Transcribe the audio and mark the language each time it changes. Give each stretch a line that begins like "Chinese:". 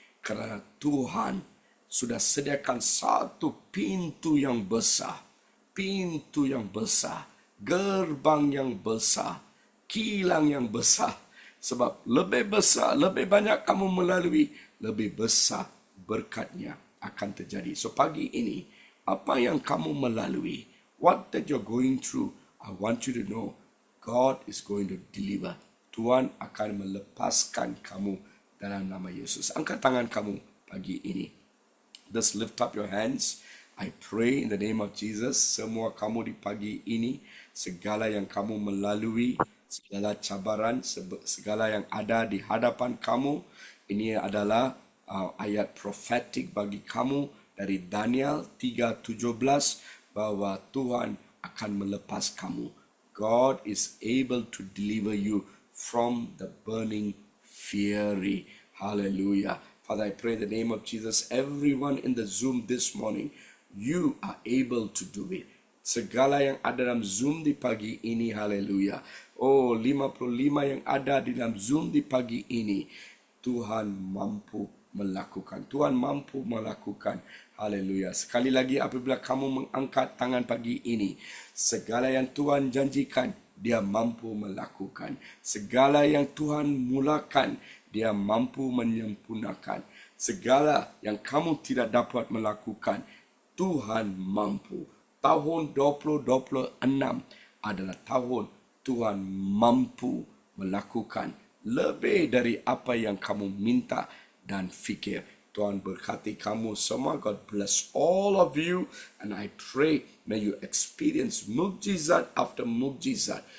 Malay: Kerana Tuhan sudah sediakan satu pintu yang besar. Pintu yang besar. Gerbang yang besar. Kilang yang besar. Sebab lebih besar, lebih banyak kamu melalui, lebih besar berkatnya akan terjadi.
English: So pagi ini,
Malay: apa yang kamu melalui,
English: what that you're going through, I want you to know, God is going to deliver.
Malay: Tuhan akan melepaskan kamu dalam nama Yesus. Angkat tangan kamu pagi ini.
English: Just lift up your hands. I pray in the name of Jesus.
Malay: Semua kamu di pagi ini, segala yang kamu melalui, segala cabaran, segala yang ada di hadapan kamu, ini adalah ayat profetik bagi kamu dari Daniel 3:17 bahwa Tuhan akan melepas kamu.
English: God is able to deliver you from the burning fury. Hallelujah. Father, I pray in the name of Jesus, everyone in the Zoom this morning, you are able to do it.
Malay: Segala yang ada dalam Zoom di pagi ini, haleluya. Oh, 55 yang ada di dalam Zoom di pagi ini, Tuhan mampu melakukan. Tuhan mampu melakukan. Haleluya. Sekali lagi apabila kamu mengangkat tangan pagi ini, segala yang Tuhan janjikan, Dia mampu melakukan. Segala yang Tuhan mulakan, Dia mampu menyempurnakan. Segala yang kamu tidak dapat melakukan, Tuhan mampu. Tahun 2026 adalah tahun Tuhan mampu melakukan lebih dari apa yang kamu minta dan fikir. Tuhan berkati kamu semua.
English: God bless all of you. And I pray may you experience mukjizat after mukjizat.